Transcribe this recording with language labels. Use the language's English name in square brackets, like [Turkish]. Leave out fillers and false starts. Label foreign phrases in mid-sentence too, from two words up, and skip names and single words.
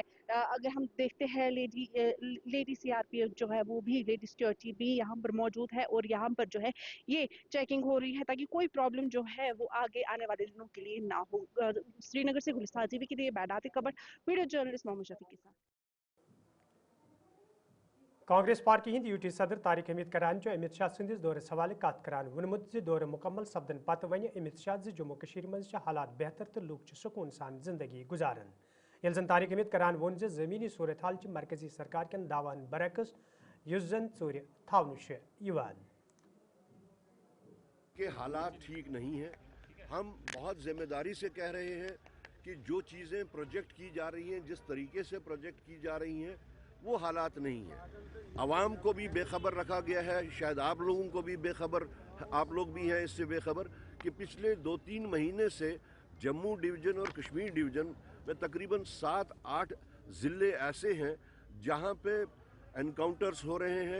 [Hindi] अगर हम देखते हैं लेडी सीआरपीएफ जो है वो भी, [English] lady security [Hindi] भी यहाँ पर मौजूद है और यहाँ पर जो है ये चेकिंग हो रही है ताकि कोई प्रॉब्लम जो है वो आगे आने वाले दिनों के लिए ना हो। श्रीनगर से गुलिस्तान टीवी के लिए बैनात कबट, [English] video journalist [Hindi] मोहम्मद शफी के साथ। [Kashmiri] कांग्रेस पार्टी हिंद यूटी सदर तारिक हमीद करान अमित शाह संदिस दौरस हवाले कत करान वोनमुत दौर मुकम्मल सपदन पत वन अमित शाह जम्मू कश्मीर मज हालात बेहतर तो लूक सुकून सान जिंदगी गुजारन। यल जन तारिक हमीद करान वोन जमीनी सूरत हाल मरकजी सरकार कन दावान बरक्स युस जन चोर थावन [Hindi] के हालात ठीक नहीं है। हम बहुत जिम्मेदारी से कह रहे हैं कि जो चीज़ें प्रोजेक्ट की जा रही हैं, जिस तरीके से प्रोजेक्ट की जा रही हैं, वो हालात नहीं है। आवाम को भी बेखबर रखा गया है, शायद आप लोगों को भी बेखबर, आप लोग भी हैं इससे बेखबर कि पिछले 2-3 महीने से जम्मू डिवीज़न और कश्मीर डिवीज़न में तकरीबन 7-8 ज़िले ऐसे हैं जहां पे एनकाउंटर्स हो रहे हैं।